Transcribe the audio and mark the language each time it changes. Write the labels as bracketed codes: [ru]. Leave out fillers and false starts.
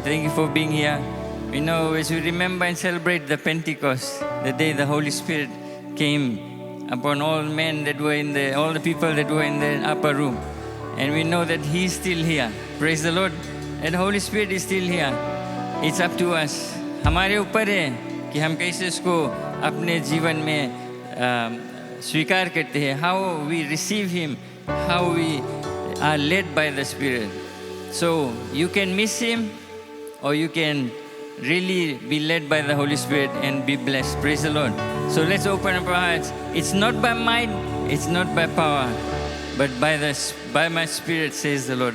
[en] Thank you for being here. We know as we remember and celebrate the Pentecost, the day the Holy Spirit came upon all men that were all the people that were in the upper room. And we know that He is still here. Praise the Lord. And the Holy Spirit is still here. It's up to us. [hi] हमारे ऊपर है कि हम कैसे उसको अपने जीवन में स्वीकार करते हैं। [en] How we receive Him, how we are led by the Spirit. So you can miss Him or you can really be led by the Holy Spirit and be blessed. Praise the Lord. So let's open up our hearts. It's not by might, it's not by power, but by my Spirit, says the Lord.